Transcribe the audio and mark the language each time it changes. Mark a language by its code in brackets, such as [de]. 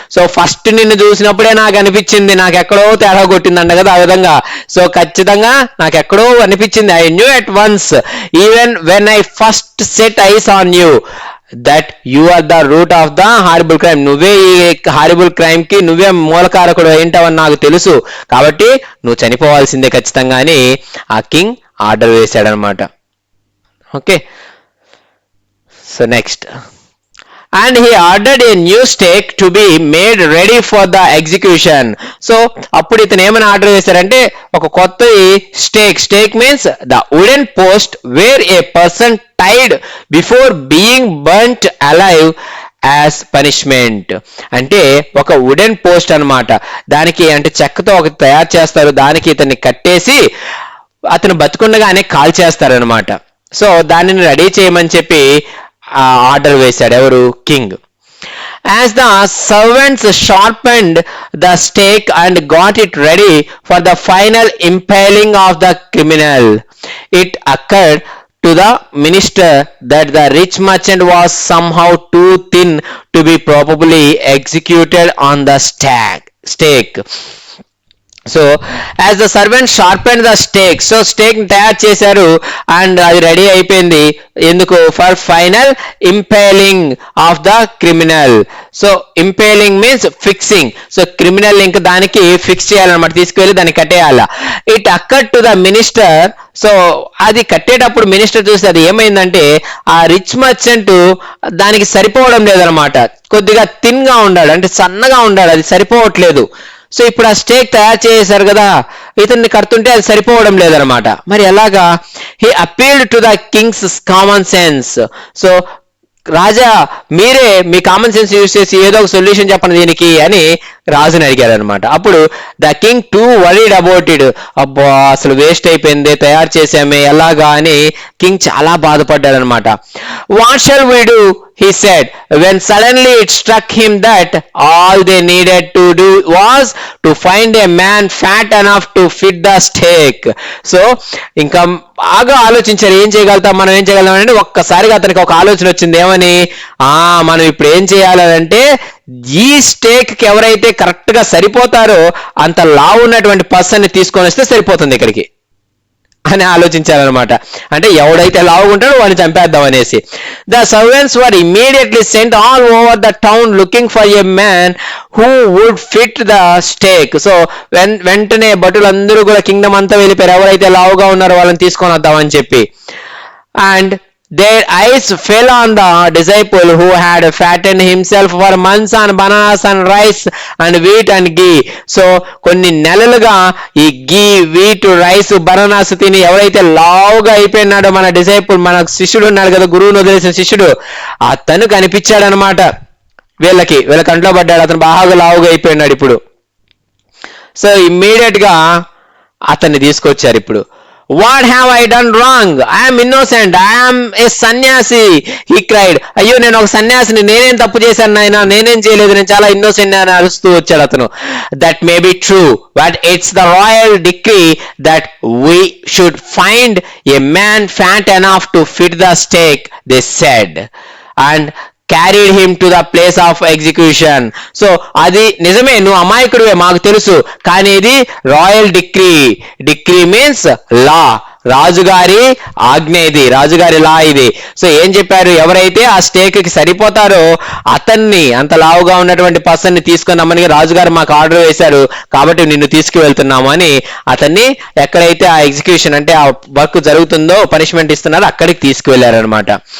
[en] So first [te] నిన్ను చూసినప్పుడే నాకు అనిపించింది, నాకు ఎక్కడో తేడా కొట్టిందంట కదా, ఆ విధంగా. సో ఖచ్చితంగా నాకు ఎక్కడో అనిపించింది. [en] I knew at once, even when I first set eyes on you, that you are the root of the horrible crime. [te] నువ్వే ఈ హారిబుల్ క్రైమ్ కి నువ్వే మూలకారకుడు ఏంటవని నాకు తెలుసు, కాబట్టి నువ్వు చనిపోవాల్సిందే ఖచ్చితంగా అని ఆ king order వేశాడనమాట. [en] Okay, so next, and he ordered a new stake to be made ready for the execution. So [te] అప్పుడు ఇతను ఏమైనా ఆర్డర్ చేశారంటే ఒక కొత్త [en] Stake means the wooden post where a person tied before being burnt alive as punishment. [te] అంటే ఒక wooden post అనమాట, దానికి అంటే చెక్కతో ఒక తయారు చేస్తారు, దానికి ఇతన్ని కట్టేసి అతను బతుకుండగానే కాల్ చేస్తారనమాట. సో దానిని రెడీ చేయమని చెప్పి ఆర్డర్ వేశాడు ఎవరు? King. [en] As the servants sharpened the stake and got it ready for the final impaling of the criminal, it occurred to the minister that the rich merchant was somehow too thin to be probably executed on the stake. So as the servant sharpened the stake, so stake [te] తయారు చేశారు [en] and [te] అది ready అయిపోయింది. ఎందుకు? [en] For final impaling of the criminal. So impaling means fixing. [te] So criminal ఇంకా దానికి fix చేయాలన్నమాట, తీసుకువెళ్ళి దాన్ని కట్టేయాల. [en] It occur to the minister. [te] So అది కట్టేటప్పుడు మినిస్టర్ చూస్తే అది ఏమైందంటే ఆ రిచ్ మర్చెంట్ దానికి సరిపోవడం లేదనమాట, కొద్దిగా థిన్ గా ఉండాడు, అంటే సన్నగా ఉండాడు, అది సరిపోవట్లేదు. సో ఇప్పుడు ఆ స్టేక్ తయారు చేశారు కదా, ఇతన్ని కడుతుంటే అది సరిపోవడం లేదనమాట. మరి ఎలాగా? [en] He appealed to the king's common sense. [te] So రాజా మీరే మీ కామన్ సెన్స్ యూజ్ చేసి ఏదో ఒక సొల్యూషన్ చెప్పండి దీనికి అని రాజుని అడిగారు అనమాట. అప్పుడు [en] the king too worried about it, [te] అబ్బా అసలు వేస్ట్ అయిపోయింది, తయారు చేసామే ఎలాగా అని కింగ్ చాలా బాధపడ్డాడు అనమాట. [en] What shall we do he said when suddenly it struck him that all they needed to do was to find a man fat enough to fit the stake. [te] So ఇంకా బాగా ఆలోచించారు ఏం చేయగలుగుతాం మనం, ఏం చేయగలుగుతాం అంటే ఒక్కసారిగా అతనికి ఒక ఆలోచన వచ్చింది. ఏమని, మనం ఇప్పుడు ఏం చేయాలంటే ఈ స్టేక్ కి ఎవరైతే కరెక్ట్ గా సరిపోతారో అంత లావు ఉన్నటువంటి పర్సన్ ని తీసుకొని వస్తే సరిపోతుంది ఇక్కడికి అని ఆలోచించారనమాట. అంటే ఎవడైతే లావుకుంటాడో వాడిని చంపేద్దాం అనేసి. [en] The servants were immediately sent all over the town looking for a man who would fit the stake. [te] So వెంటనే భటులందరూ కూడా కింగ్డమ్ అంతా వెళ్ళిపోయారు, ఎవరైతే లావుగా ఉన్నారో వాళ్ళని తీసుకొని వద్దామని చెప్పి. [en] And their eyes fell on the disciple who had fattened himself for months on bananas and rice and wheat and ghee. [te] So కొన్ని నెలలుగా ఈ ఘీ, వీట్, రైస్, బనానాస్ తిని ఎవరైతే లావుగా అయిపోయినాడో మన డిసైపుల్, మన శిష్యుడు ఉన్నాడు కదా, గురువును వదిలేసిన శిష్యుడు, అతను కనిపించాడు అనమాట. వీళ్ళ కంట్లో పడ్డాడు, అతను బాగా లావుగా అయిపోయినాడు ఇప్పుడు. సో ఇమ్మీడియట్ గా అతన్ని తీసుకొచ్చారు ఇప్పుడు. [en] What have I done wrong? I am innocent. I am a sannyasi. He cried. [te] అయ్యో నేను ఒక సన్యాసిని, నేనేం తప్పు చేశాను నాయనా, నేనేం చేయలేదు, నేను చాలా ఇన్నోసెంట్ అని అరుస్తూ వచ్చాడు అతను. [en] That may be true, but it's the royal decree that we should find a man fat enough to fit the stake, they said, and carried him to the place of execution. [te] So అది నిజమే, నువ్వు అమాయకుడివే మాకు తెలుసు, కానీ ఇది royal decree. [en] decree means law, [te] రాజుగారి ఆజ్ఞ ఇది, రాజుగారి లా ఇది. సో ఏం చెప్పారు, ఎవరైతే ఆ స్టేక్ కి సరిపోతారో అతన్ని, అంత లావుగా ఉన్నటువంటి పర్సన్ ని తీసుకొని రమ్మని రాజుగారు మాకు ఆర్డర్ వేశారు, కాబట్టి నిన్ను తీసుకువెళ్తున్నాము అని అతన్ని ఎక్కడైతే ఆ ఎగ్జిక్యూషన్ అంటే ఆ వర్క్ జరుగుతుందో, పనిష్మెంట్ ఇస్తున్నారో అక్కడికి తీసుకువెళ్లారనమాట.